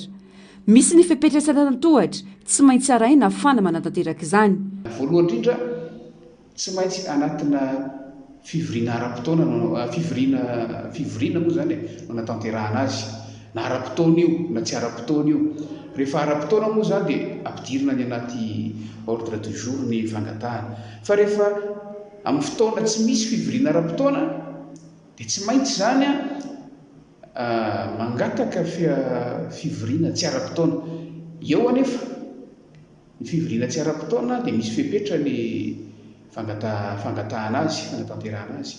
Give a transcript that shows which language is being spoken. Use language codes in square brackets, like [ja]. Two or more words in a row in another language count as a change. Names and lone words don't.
[mg] Misy ny fipetrasana tantohatra tsy maintsy araina fana manatanteraka izany. Voalohany indrindra tsy maintsy anatina fivirina ara-potoana fivirina moa zany no natanterahana azy na ara-potoana io na tsy ara-potoana io. Rehefa ara-potoana moa zany dia ampidirina ny anaty [fr] ordre du jour [mg] ny fangatahana. Fa rehefa amin'ny fotoana tsy misy fivirina ara-potoana dia tsy maintsy zany mangataka fivirina tsy ara-potoana. Eo anefa ny fivirina tsy ara-potoana dia misy fepetra ny fangatahana azy, fanatanterahana azy.